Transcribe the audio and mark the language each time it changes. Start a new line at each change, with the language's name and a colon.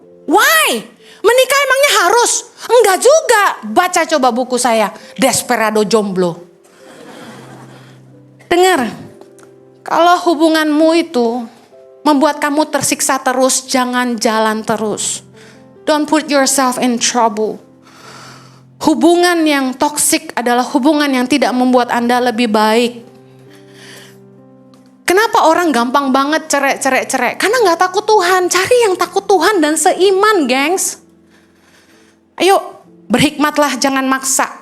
Indonesian: Why? Menikah emangnya harus? Enggak juga. Baca coba buku saya, Desperado Jomblo. Dengar, kalau hubunganmu itu membuat kamu tersiksa terus, jangan jalan terus.
English: Don't put yourself in trouble.
Indonesian: Hubungan yang toksik adalah hubungan yang tidak membuat Anda lebih baik. Kenapa orang gampang banget cerai? Karena gak takut Tuhan. Cari yang takut Tuhan dan seiman, gengs. Ayo, berhikmatlah, jangan maksa.